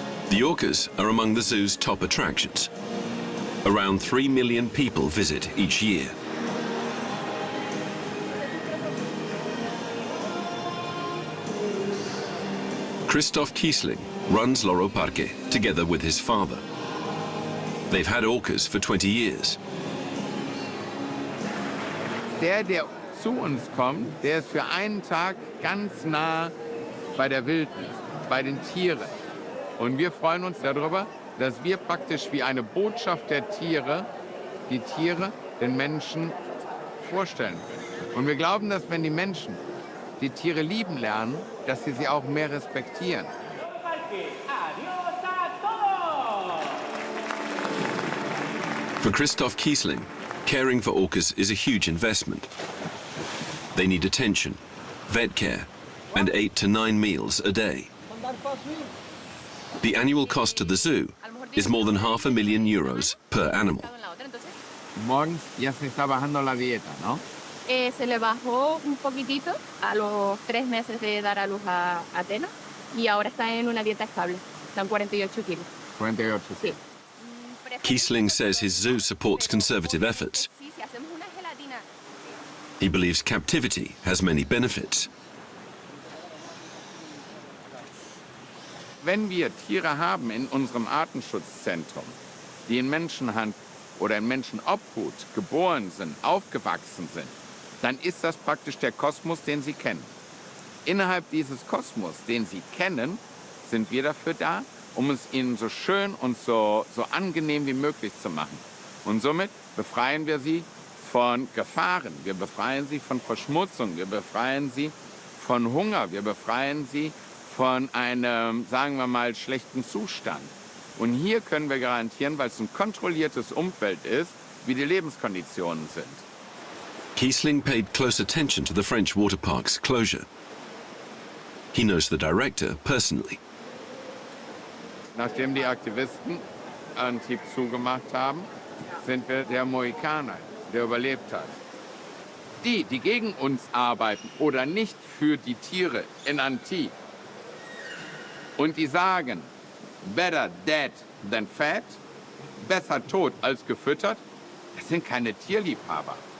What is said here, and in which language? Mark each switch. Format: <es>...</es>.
<en>The orcas are among the zoo's top attractions. Around 3 million people visit each year. Christoph Kiesling runs Loro Parque together with his father. They've had orcas for 20 years.</en> <de>Der zu uns kommt, der ist für einen Tag ganz nah bei der Wildnis, bei den Tieren. Und wir freuen uns darüber, dass wir praktisch wie eine Botschaft der Tiere die Tiere den Menschen vorstellen können. Und wir glauben, dass wenn die Menschen die Tiere lieben lernen, dass sie auch mehr respektieren.</de> <en>For Christoph Kiesling, caring for orcas is a huge investment. They need attention, vet care, and 8 to 9 meals a day. The annual cost to the zoo is more than €500,000 per animal.</en> <es>Morgens ya se está bajando la dieta, ¿no? Se le bajó un poquitito a los 3 meses de dar a luz a Atena y ahora está en una dieta estable. Están 48 kilos. 48. Sí.</es> <en>Kiesling says his zoo supports conservative efforts. He believes captivity has many benefits.</en> <de>Wenn wir Tiere haben in unserem Artenschutzzentrum, die in Menschenhand oder in Menschenobhut geboren sind, aufgewachsen sind, dann ist das praktisch der Kosmos, den sie kennen. Innerhalb dieses Kosmos, den sie kennen, sind wir dafür da, um es ihnen so schön und so angenehm wie möglich zu machen. Und somit befreien wir sie von Gefahren, wir befreien sie von Verschmutzung, wir befreien sie von Hunger, wir befreien sie von einem, sagen wir mal, schlechten Zustand. Und hier können wir garantieren, weil es ein kontrolliertes Umfeld ist, wie die Lebenskonditionen sind.</de> <en>Kiesling paid close attention to the French waterpark's closure. He knows the director personally.</en> <de>Nachdem die Aktivisten Antibes zugemacht haben, sind wir der Mohikaner, der überlebt hat. Die gegen uns arbeiten oder nicht für die Tiere in Antibes und die sagen,</de> <en>better dead than fed,</en> <de>besser tot als gefüttert, das sind keine Tierliebhaber.</de>